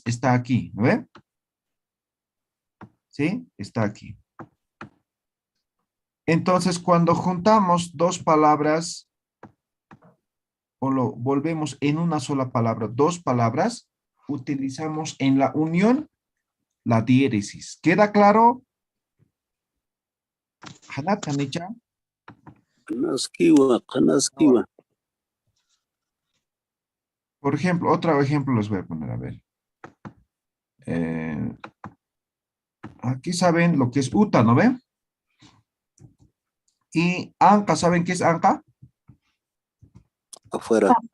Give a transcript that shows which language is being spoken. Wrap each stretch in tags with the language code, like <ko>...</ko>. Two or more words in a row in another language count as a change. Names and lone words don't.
<es>Está aquí, ¿no ven? ¿Sí? Está aquí. Entonces, cuando juntamos dos palabras o lo volvemos en una sola palabra, dos palabras, utilizamos en la unión la diéresis. ¿Queda claro?</es> <ay>Hanat, Hanicha. kanaskiwa, kanaskiwa,</ay> <es>Por ejemplo, otro ejemplo los voy a poner, a ver. Eh, aquí saben lo que es uta, ¿no ven? Y anca, ¿saben qué es anca? afuera,</es>